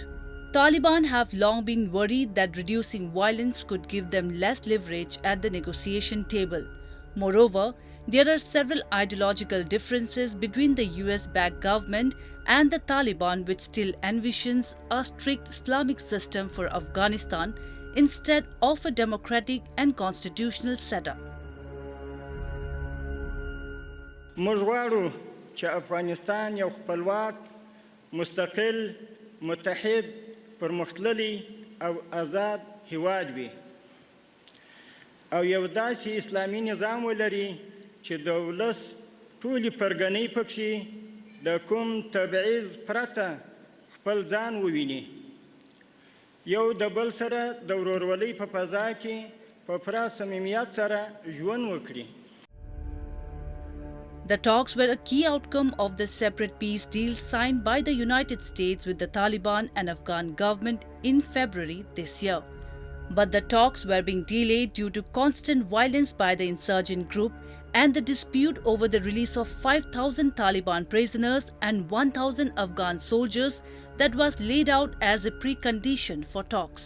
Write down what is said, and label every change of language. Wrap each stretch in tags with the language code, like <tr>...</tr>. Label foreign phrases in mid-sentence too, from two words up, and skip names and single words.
<en>Taliban have long been worried that reducing violence could give them less leverage at the negotiation table. Moreover, there are several ideological differences between the US-backed government and the Taliban, which still envisions a strict Islamic system for Afghanistan instead of a democratic and constitutional setup.</en> <ps>موږ غواړو چې افغانستان یو خپلواک، مستقل، متحد، پرمختللی او آزاد هیواد وي او یو داسې اسلامي نظام ولري چې د ولس ټولې پرګنۍ پکې د کوم تبعیض پرته خپل ځان وویني، یو د بل سره د ورورولۍ په فضا کې په پوره صمیمیت سره ژوند وکړي.</ps> <en>The talks were a key outcome of the separate peace deal signed by the United States with the Taliban and Afghan government in February this year. But the talks were being delayed due to constant violence by the insurgent group and the dispute over the release of 5,000 Taliban prisoners and 1,000 Afghan soldiers that was laid out as a precondition for talks.</en>